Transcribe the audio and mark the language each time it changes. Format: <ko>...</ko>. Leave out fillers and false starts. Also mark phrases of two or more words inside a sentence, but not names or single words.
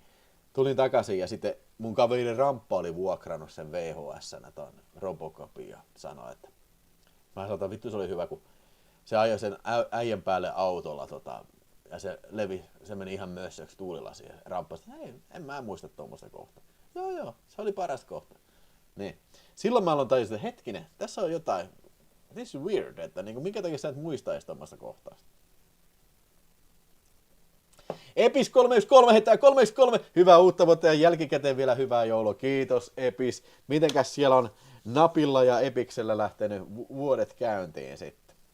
<fi>Tulin takaisin ja sitten mun kaverin Ramppa oli vuokrannut sen VHS-nä ton Robocopin ja sanoi, että mä sanoin, vittu se oli hyvä, kun se ajoi sen äijän päälle autolla ja se meni ihan mössöksi tuulilasiin. Ja Ramppa sanoi, ei, en mä muista tuommoista kohtaa. Joo, se oli paras kohta. Niin. Silloin mä aloin tajusin, että hetkinen, tässä on jotain,</fi> <en>this is weird,</en> <fi>että minkä takia sä et muistaisi tuommoista kohtausta. Epis 313 heittää 313. Hyvää uutta vuotta ja jälkikäteen vielä hyvää joulua. Kiitos Epis. Mitenkäs siellä on Napilla ja Epiksellä lähtenyt vuodet käyntiin sitten?</fi>